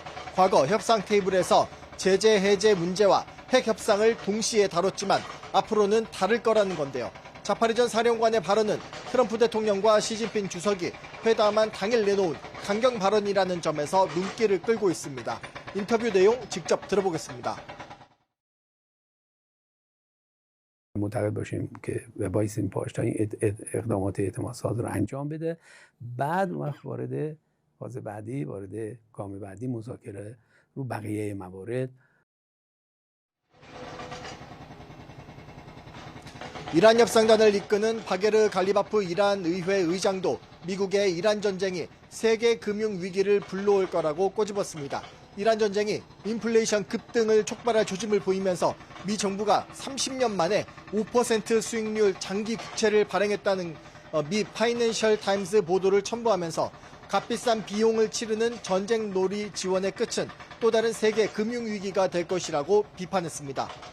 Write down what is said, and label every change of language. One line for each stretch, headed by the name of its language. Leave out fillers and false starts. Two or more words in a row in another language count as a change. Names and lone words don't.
Korean: 과거 협상 테이블에서 제재 해제 문제와 핵 협상을 동시에 다뤘지만 앞으로는 다를 거라는 건데요. 자파리 전 사령관의 발언은 트럼프 대통령과 시진핑 주석이 회담한 당일 내놓은 강경 발언이라는 점에서 눈길을 끌고 있습니다. 인터뷰 내용 직접 들어보겠습니다.
Persian: معتقد باشیم که وایسیم پاش تا این اقدامات اعتمادساز رو انجام بده بعد وقت وارد فاز بعدی وارد گام بعدی مذاکره رو بقیه موارد
Korean: 이란 협상단을 이끄는 바게르 갈리바프 이란 의회 의장도 미국의 이란 전쟁이 세계 금융 위기를 불러올 거라고 꼬집었습니다. 이란 전쟁이 인플레이션 급등을 촉발할 조짐을 보이면서 미 정부가 30년 만에 5% 수익률 장기 국채를 발행했다는 미 파이낸셜 타임스 보도를 첨부하면서 값비싼 비용을 치르는 전쟁 놀이 지원의 끝은 또 다른 세계 금융 위기가 될 것이라고 비판했습니다.